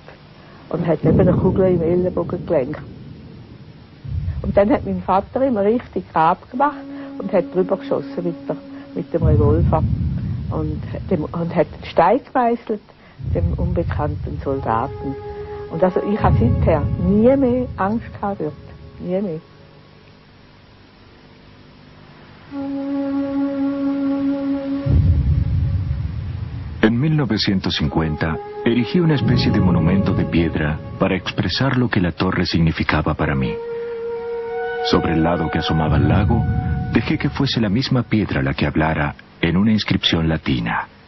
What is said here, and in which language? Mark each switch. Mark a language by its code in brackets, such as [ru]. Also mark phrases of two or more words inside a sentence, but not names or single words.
[de] Und hat eben eine Kugel im Ellenbogen gelenkt. Und dann hat mein Vater immer richtig Grab gemacht und hat drüber geschossen mit dem Revolver. Und hat den Stein gemeißelt, dem unbekannten Soldaten. Und also ich habe seither nie mehr Angst gehabt dort. Nie mehr. [es] En 1950 erigí una especie de monumento de piedra para expresar lo que la torre significaba para mí. Sobre el lado que asomaba al lago, dejé que fuese la misma piedra la que hablara en una inscripción latina.